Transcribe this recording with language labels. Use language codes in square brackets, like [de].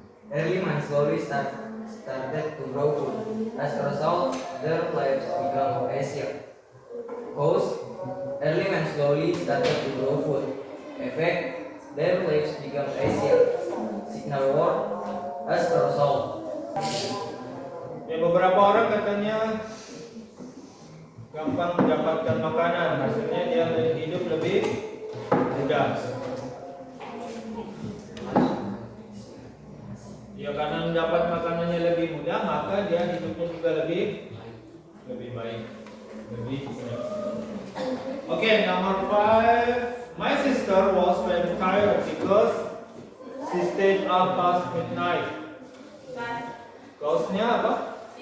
[en] Early man slowly started to grow food. As a result, their lives become easier. Cause early man slowly started to grow food. Effect, their lives become easier. Signal word, as a result. [id] Ya, beberapa orang katanya gampang mendapatkan makanan, hasilnya dia hidup lebih mudah. Ya karena mendapat makanannya lebih mudah, maka dia hidupnya juga lebih baik, lebih senang. [en] Oke, number 5. My sister was very tired because she stayed up past midnight. [id] Kaosnya apa?